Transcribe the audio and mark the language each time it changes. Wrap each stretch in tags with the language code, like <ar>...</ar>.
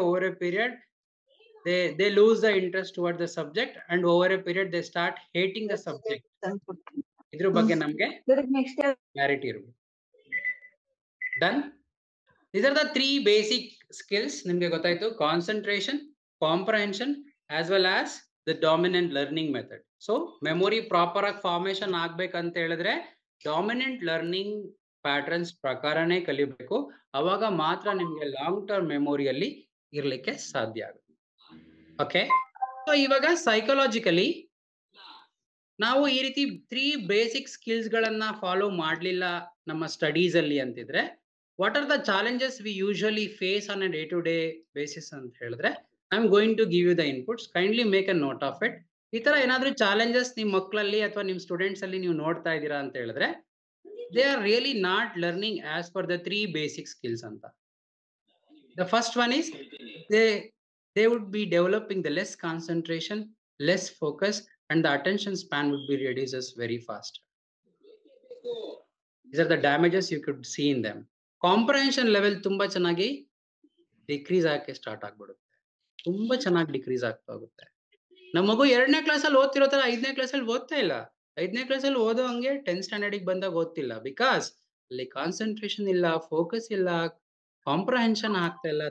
<en>Over a period they lose the interest towards the subject and over a period they start hating the subject.</en> <kn>ಇದ್ರ ಬಗ್ಗೆ ನಮಗೆ clarity ಇರಬೇಕು. Done.</kn> <en>These are the 3 basic skills.</en> <kn>ನಿಮಗೆ ಗೊತ್ತಾಯ್ತು,</kn> <en>Concentration, comprehension as well as the dominant learning method.</en> <kn>So memory proper ಆಗಿ formation ಆಗ್ಬೇಕಂತ ಹೇಳಿದ್ರೆ dominant learning patterns ಪ್ರಕಾರನೇ ಕಲಿಬೇಕು. ಅವಾಗ ಮಾತ್ರ ನಿಮ್ಗೆ ಲಾಂಗ್ ಟರ್ಮ್ ಮೆಮೊರಿಯಲ್ಲಿ ಇರ್ಲಿಕ್ಕೆ ಸಾಧ್ಯ ಆಗುತ್ತೆ. ಓಕೆ, ಸೊ ಇವಾಗ ಸೈಕಾಲಜಿಕಲಿ ನಾವು ಈ ರೀತಿ 3 ಬೇಸಿಕ್ ಸ್ಕಿಲ್ಸ್ ಗಳನ್ನ ಫಾಲೋ ಮಾಡ್ಲಿಲ್ಲ ನಮ್ಮ ಸ್ಟಡೀಸ್ ಅಲ್ಲಿ ಅಂತಿದ್ರೆ,</kn> <en>what are the challenges we usually face on a day to day basis</en> <kn>ಅಂತ ಹೇಳಿದ್ರೆ,</kn> <en>I am going to give you the inputs. Kindly make a note of it.</en> <kn>ಈ ತರ ಏನಾದ್ರೂ ಚಾಲೆಂಜಸ್ ನಿಮ್ ಮಕ್ಕಳಲ್ಲಿ ಅಥವಾ ನಿಮ್ ಸ್ಟೂಡೆಂಟ್ಸ್ ಅಲ್ಲಿ ನೀವು ನೋಡ್ತಾ ಇದ್ದೀರಾ ಅಂತ ಹೇಳಿದ್ರೆ,</kn> <en>they are really not learning as per the 3 basic skills</en> <kn>ಅಂತ.</kn> <en>The first one is they would be developing the less concentration, less focus, and the attention span would be reduces very fast. These are the damages you could see in them.</en> <kn>Comprehension level ತುಂಬಾ ಚೆನ್ನಾಗಿ decrease ಆಗಕ್ಕೆ start ಆಗ್ಬಿಡುತ್ತೆ. ತುಂಬಾ ಚೆನ್ನಾಗಿ decrease ಆಗ್ತಾ ಹೋಗುತ್ತೆ. ನಮ್ಮ ಮಗು 2ನೇ ಕ್ಲಾಸಲ್ಲಿ ಓದ್ತಿರೋ ತರ 5ನೇ ಕ್ಲಾಸಲ್ಲಿ ಓದ್ತಾ ಇಲ್ಲ. 5ನೇ ಕ್ಲಾಸಲ್ಲಿ ಓದೋ ಹಂಗೆ 10th ಸ್ಟ್ಯಾಂಡರ್ಡಿಗೆ ಬಂದಾಗ ಓದ್ತಿಲ್ಲ. ಬಿಕಾಸ್ ಅಲ್ಲಿ ಕಾನ್ಸಂಟ್ರೇಷನ್ ಇಲ್ಲ, ಫೋಕಸ್ ಇಲ್ಲ, ಕಾಂಪ್ರಹೆನ್ಷನ್ ಆಗ್ತಾ ಇಲ್ಲ.</kn>